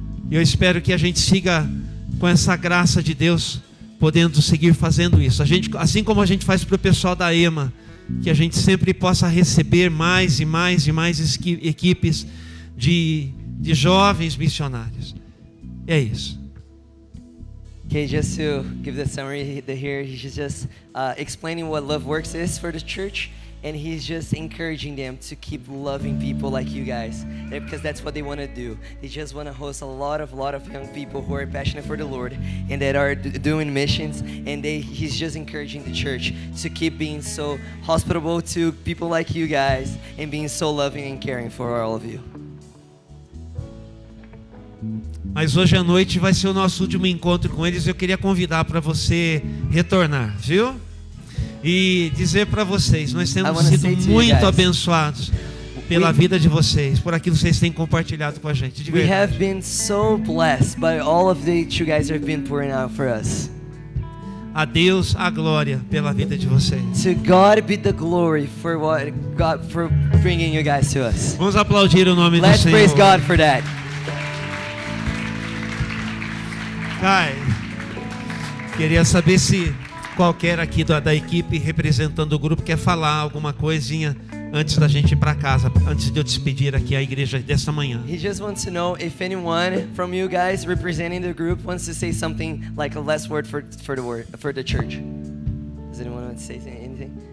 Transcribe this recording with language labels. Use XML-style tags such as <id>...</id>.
<pt>E eu espero que a gente siga com essa graça de Deus, podendo seguir fazendo isso. A gente, assim como a gente faz para o pessoal da EMA, que a gente sempre possa receber mais e mais e mais equipes de jovens missionários. É isso.</pt> <en>Okay, just to give the summary here, he's just explaining what Love Works is for the church, and he's just encouraging them to keep loving people like you guys, because that's what they want to do. They just want to host a lot of young people who are passionate for the Lord and that are doing missions, and he's just encouraging the church to keep being so hospitable to people like you guys and being so loving and caring for all of you.</en> <pt>Mas hoje à noite vai ser o nosso último encontro com eles. Eu queria convidar para você retornar, viu? E dizer para vocês, nós temos sido muito abençoados pela vida de vocês, por aquilo que vocês têm compartilhado com a gente. De verdade.</pt> <en>We have been so blessed by all of that you guys have been pouring out for us.</en> <pt>A Deus a glória pela vida de vocês.</pt> <en>To God be the glory for bringing you guys to us.</en> <pt>Vamos aplaudir o nome do Senhor.</pt> <en>Let's praise God for that.</en> <pt>Kai, queria saber se qualquer aqui da equipe representando o grupo quer falar alguma coisinha antes da gente ir para casa, antes de eu despedir aqui a igreja dessa manhã.</pt> <en>He just wants to know if anyone from you guys representing the group wants to say something, like a last word for the church. Does anyone want to say anything?</en>